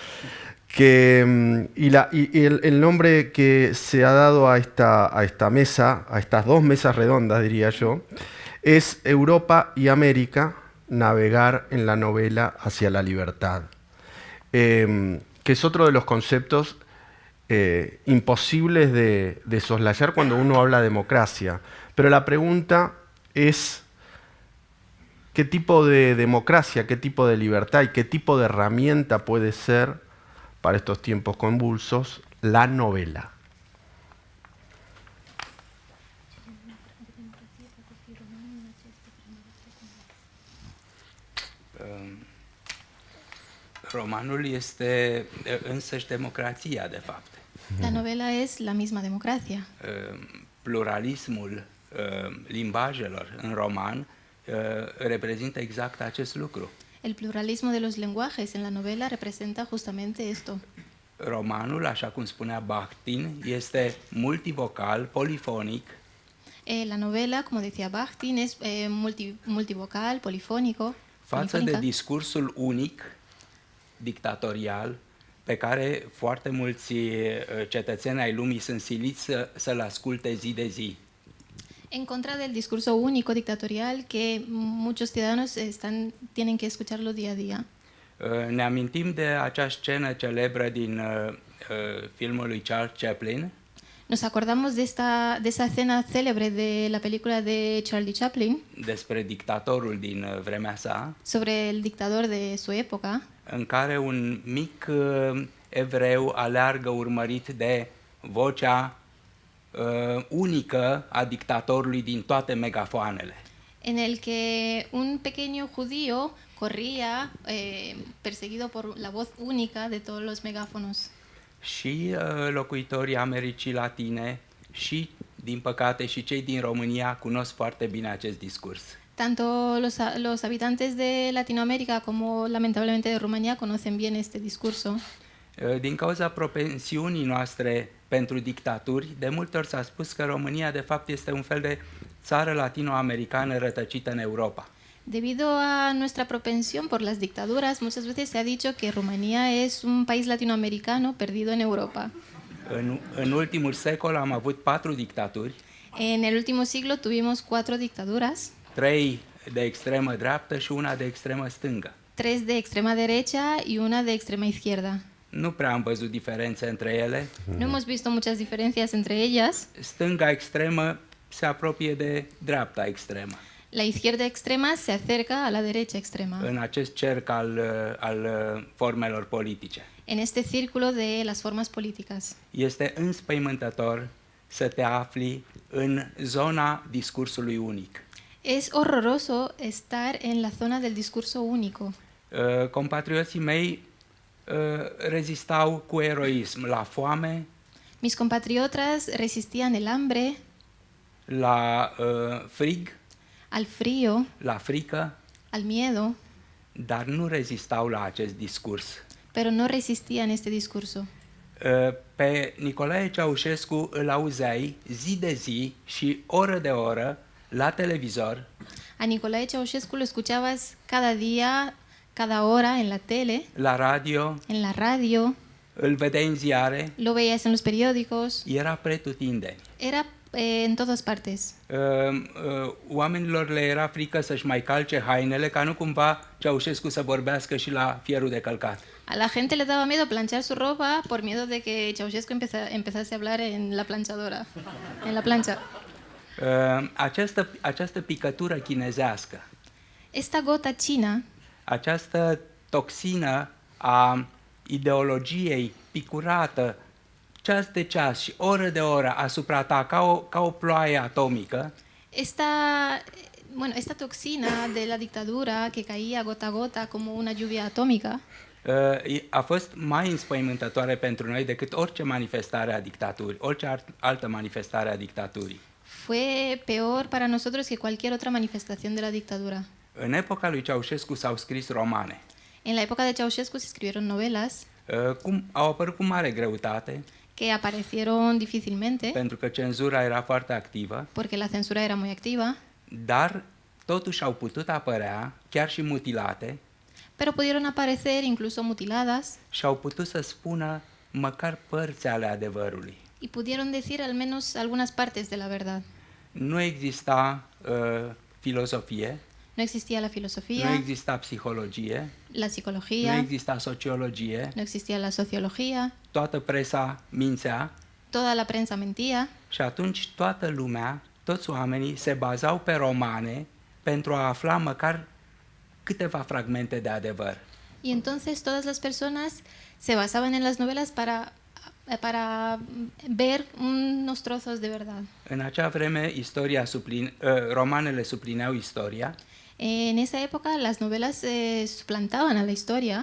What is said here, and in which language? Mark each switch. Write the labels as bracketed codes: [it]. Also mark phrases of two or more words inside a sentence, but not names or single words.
[es] y el nombre que se ha dado a esta mesa, a estas dos mesas redondas, diría yo, es Europa y América, navegar en la novela hacia la libertad, que es otro de los conceptos imposibles de soslayar cuando uno habla de democracia. Pero la pregunta es qué tipo de democracia, qué tipo de libertad y qué tipo de herramienta puede ser, para estos tiempos convulsos, la novela. [ro] Romanul este însăși democrația, de fapt. [es] La novela es la misma democracia. [ro] Pluralismul limbajelor în roman reprezintă exact acest lucru. [es] El pluralismo de los lenguajes en la novela representa justamente esto. [ro] Romanul, așa cum spunea Bakhtin, este multivocal, polifonic. [es] La novela, como decía Bakhtin, es multivocal, polifónico. [ro] Față de discursul unic, dictatorial, pe care foarte mulți cetățeni ai lumii sunt siliți să-l asculte zi de zi. [es] En contra del discurso único dictatorial que muchos ciudadanos tienen que escucharlo día a día. [ro] Ne amintim de acea scenă celebră din filmul lui Charles Chaplin. [es] Nos acordamos de esa escena célebre de la película de Charlie Chaplin. [ro] Despre dictatorul din vremea sa. [es] Sobre el dictador de su época. [ro] În care un mic evreu aleargă urmărit de vocea unică a dictatorului din toate megafoanele. [es] en el que un pequeño judío corría perseguido por la voz única de todos los megáfonos. [ro] Și locuitorii Americii Latine și, din păcate, și cei din România cunosc foarte bine acest discurs. [es] Tanto los habitantes de Latinoamérica como lamentablemente de Rumanía conocen bien este discurso. [ro] Din cauza propensiunii noastre pentru dictaturi, de multe ori s-a spus că România de fapt este un fel de țară latinoamericană rătăcită în Europa. [es] Debido a nuestra propensión por las dictaduras, muchas veces se ha dicho que Rumanía es un país latinoamericano perdido en Europa. [ro] În ultimul secol am avut 4 dictaturi, [es] En el último siglo tuvimos 4 dictaduras, [ro] 3 de extremă dreaptă și una de extremă stângă. [es] 3 de extrema derecha y una de extrema izquierda. [ro] Nu prea am văzut diferențe între ele. [es] No hemos visto muchas diferencias entre ellas. [ro] Stânga extremă se apropie de dreapta extremă. [es] La izquierda extrema se acerca a la derecha extrema, [ro] În acest cerc al formelor politice. [es] en este círculo de las formas políticas. [ro] Este înspăimântător să te afli în zona discursului unic. [es] Es horroroso estar en la zona del discurso único. [ro] Compatrioții mei rezistau cu eroism la foame, [es] Mis compatriotas resistían el hambre, [ro] la frig, [es] al frío, [ro] la frică, [es] al miedo, [ro] dar nu rezistau la acest discurs. [es] pero no resistían este discurso. [ro] Pe Nicolae Ceaușescu îl auzeai zi de zi și oră de oră la televizor, [es] A Nicolae Ceaușescu lo escuchabas cada día, cada hora en la tele, [ro] la radio, [es] en la radio, [ro] îl vedeai în ziare, [es] lo veías en los periódicos, [ro] era pretutindeni. [es] era en todas partes. [ro] Oamenilor le era frică să-și mai calce hainele ca nu cumva Ceaușescu să vorbească și la fierul de călcat. [es] A la gente le daba miedo planchar su ropa por miedo de que Ceaușescu empezase a hablar en la planchadora, en la plancha. [ro] Această picătură chinezească, [es] Esta gota china, [ro] această toxină a ideologiei picurată ceas de ceas și oră de oră asupra ta ca o ploaie atomică, [es] esta toxina de la dictadura que caía gota a gota como una lluvia atómica, [ro] a fost mai înspăimântătoare pentru noi decât orice manifestare a dictaturii, orice altă manifestare a dictaturii. [es] fue peor para nosotros que cualquier otra manifestación de la dictadura. [ro] În epoca lui Ceaușescu s-au scris romane. [es] En la época de Ceaușescu se escribieron novelas [ro] Au apărut cu mare greutate, [es] que aparecieron difícilmente [ro] pentru că cenzura era foarte activă, [es] porque la censura era muy activa, [ro] dar totuși au putut apărea, chiar și mutilate, [es] pero pudieron aparecer incluso mutiladas [ro] și au putut să spună măcar părți ale adevărului. [es] y pudieron decir al menos algunas partes de la verdad. [ro] Nu exista filozofie, [es] No existía la [ro] nu [es] filosofía, [ro] exista psihologie, [es] la [ro] nu [es] psicología, [ro] exista sociologie, [es] no existía la sociología, [ro] toată presa mințea [es] toda la prensa mentía [ro] și atunci toată lumea, toți oamenii se bazau pe romane pentru a afla măcar câteva fragmente de adevăr. [es] y entonces todas las personas se basaban en las novelas para ver unos trozos de verdad. [ro] În acea vreme, romanele suplineau istoria, [es] En esa época las novelas suplantaban a la historia,